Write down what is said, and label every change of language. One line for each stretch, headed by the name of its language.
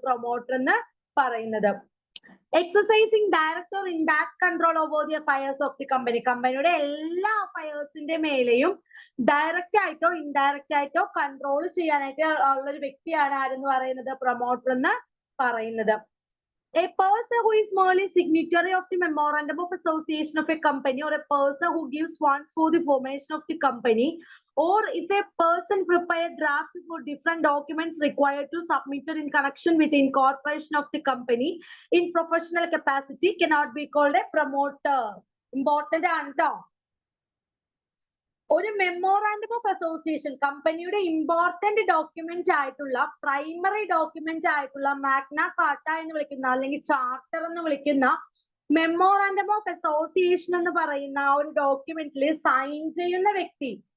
English: promoter
Malayalam: എന്ന് പറയുന്നത്.
English: Exercising director in that control over the affairs of the company.
Malayalam: കമ്പനിയുടെ എല്ലാ അഫയേഴ്സിന്റെ മേലെയും ഡയറക്റ്റ് ആയിട്ടോ ഇൻഡയറക്റ്റ് ആയിട്ടോ കൺട്രോൾ ചെയ്യാനായിട്ട് ഉള്ള ഒരു വ്യക്തിയാണ് ആരെന്ന് പറയുന്നത്? പ്രൊമോട്ടർ എന്ന് പറയുന്നത്.
English: A person who is merely signatory of the memorandum of association of a company, or a person who gives funds for the formation of the company, or if a person prepare draft for different documents required to submitted in connection with the incorporation of the company in professional capacity, cannot be called a promoter.
Malayalam: Important ആണ് ട്ടോ. ഒരു memorandum of association, കമ്പനിയുടെ important document ആയിട്ടുള്ള primary document ആയിട്ടുള്ള Magna Carta എന്ന് വിളിക്കുന്ന അല്ലെങ്കിൽ charter എന്ന് വിളിക്കുന്ന മെമ്മോറാണ്ടം ഓഫ് അസോസിയേഷൻ എന്ന് പറയുന്ന ആ ഒരു ഡോക്യുമെന്റിൽ സൈൻ ചെയ്യുന്ന വ്യക്തി,